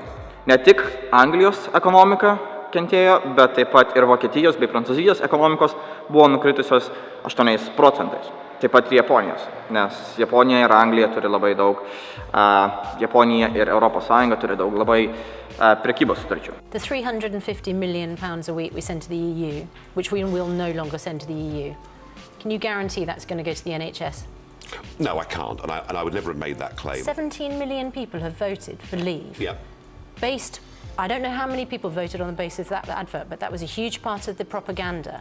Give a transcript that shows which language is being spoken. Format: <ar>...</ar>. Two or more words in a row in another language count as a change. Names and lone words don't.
<lt>Ne tik Anglijos ekonomika kentėjo, bet taip pat ir Vokietijos bei Prancūzijos ekonomikos buvo nukritusios 8%. Taip pat ir Japonijos, nes Japonija ir Anglija turi labai daug, Japonija ir Europos Sąjunga turi daug labai prekybos sutarčių.</lt> <en>The £350 million a week we send to the EU, which we will no longer send to the EU, can you guarantee that's going to go to the NHS? No, I can't, and I would never have made that claim. 17 million people have voted for leave. Yeah. I don't know how many people voted on the basis of that advert, but that was a huge part of the propaganda.</en>